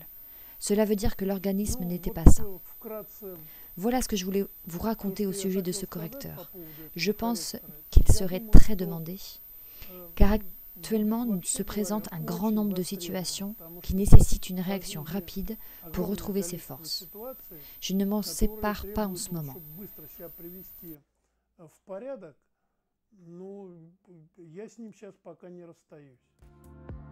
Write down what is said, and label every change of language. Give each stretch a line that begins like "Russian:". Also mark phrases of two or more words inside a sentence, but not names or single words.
French: Cela veut dire que l'organisme n'était pas sain. Voilà ce que je voulais vous raconter au sujet de ce correcteur. Je pense qu'il serait très demandé, car actuellement se présente un grand nombre de situations qui nécessitent une réaction rapide pour retrouver ses forces. Je ne m'en sépare pas en ce moment.
Russian: Но я с ним сейчас пока не расстаюсь.